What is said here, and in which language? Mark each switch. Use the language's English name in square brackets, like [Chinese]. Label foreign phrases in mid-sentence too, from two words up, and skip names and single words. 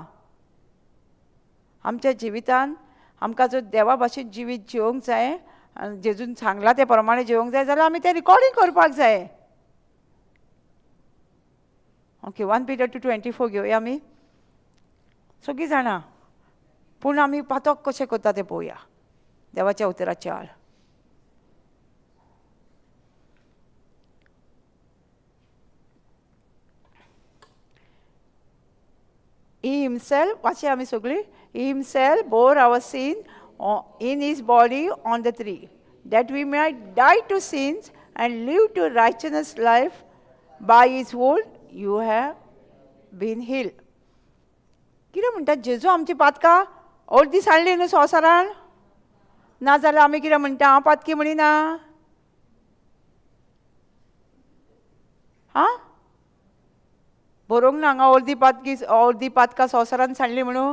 [Konkani] आमच्या जिवितान आमकां जर देवा भाशेन जिवीत जिवंक जाय, जेजून सांगलां ते प्रमाणे जिवंक जाय जाल्यार आमी तें रिकॉर्डिंग करपाक जाय. ओके, 1 Peter 2:24 घेवया आमी सगळीं जाणां. पूण आमी पातक कशें करता तें पळोवया देवाच्या उतराच्या आड. [English] He himself, [Konkani] वाचया आमी सगळीं. [English] He himself bore our sin in his body on the tree, that we might die to sins and live to righteousness life. By his wound you have been healed. [Konkani] कितें म्हणटा? जेजू आमची पातकां अर्दी सांडली न्हू संवसारान. ना जाल्यार आमी कितें म्हणटा? हांव पातकी म्हणिना. हां, बरोवंक ना हांगा अर्दी पातकां संवसारान सांडली म्हणून.